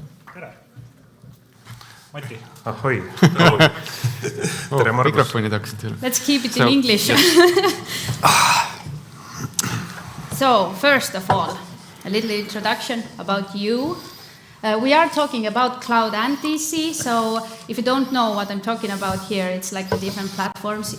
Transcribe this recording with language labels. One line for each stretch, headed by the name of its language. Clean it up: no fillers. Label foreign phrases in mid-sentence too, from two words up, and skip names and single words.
Estonian: Tere! Mati. Ahoi. Tere, Margus. Mikrofonid hakkasid tööle.
English: Let's keep it in English. So, first of all, a little introduction about you. We are talking about cloud and DC, so if you don't know what I'm talking about here, it's like the different platforms.